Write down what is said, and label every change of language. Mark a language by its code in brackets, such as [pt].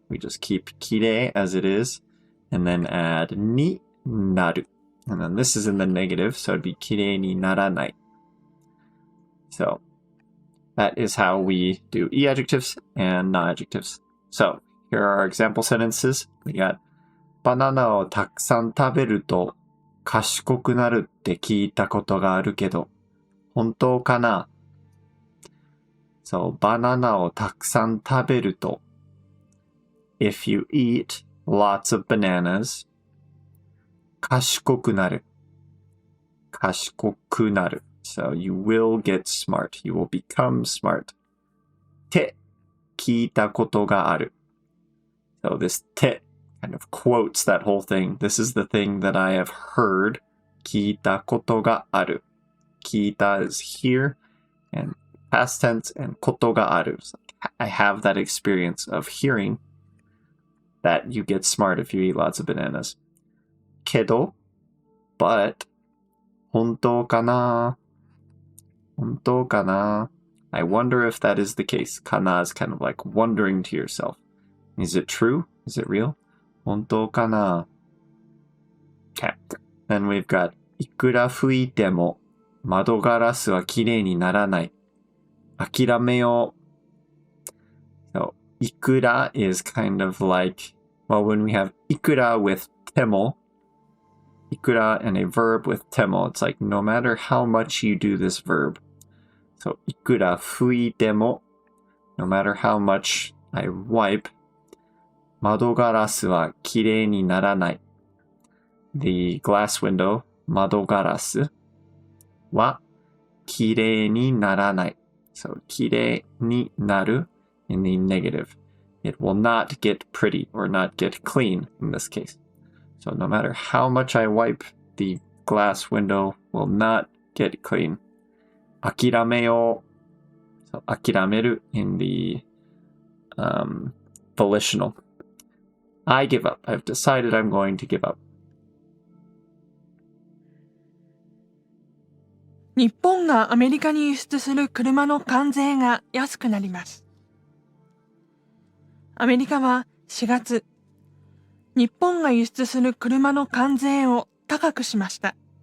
[en] We just keep kirei as it is, and then add ni naru. And then this is in the negative, so it'd be kirei ni naranai. So that is how we do e adjectives and na adjectives. So here are our example sentences. [ja] We got バナナをたくさん食べると賢くなるって聞いたことがあるけど、本当かな? [en] So [ja] バナナをたくさん食べると [en] if you eat lots of bananas, [ja] 賢くなる 賢くなる [en] So you will get smart. You will become smart. [ja] って聞いたことがある [en] So this te kind of quotes that whole thing. This is the thing that I have heard. [ja] 聞いたことがある. [en] 聞いた is here, and past tense, and [ja] ことがある. [en] So I have that experience of hearing that you get smart if you eat lots of bananas. [ja] けど, [en] but, [ja] 本当かな? 本当かな? [en] I wonder if that is the case. かな is kind of like wondering to yourself. Is it true? Is it real? [ja] 本当かな? [en] Okay. Then we've got [ja] いくら吹いても窓ガラスはきれいにならない。諦めよう。 [en] So, いくら is kind of like, well, when we have いくら with ても, いくら and a verb with ても, it's like no matter how much you do this verb. So, [ja] いくら吹いても, [en] no matter how much I wipe, [ja] 窓ガラスはきれいにならない。 [en] The glass window, [ja] 窓ガラスはきれいにならない。 [en] So, きれいになる in the negative. It will not get pretty or not get clean in this case. So, no matter how much I wipe, the glass window will not get clean. [ja] 諦めよう. [en] So, 諦める in the volitional. I give up. I've decided I'm going to give up. [ja] 日本がアメリカに輸出する車の関税が安くなります。アメリカは4月、日本が輸出する車の関税を高くしました。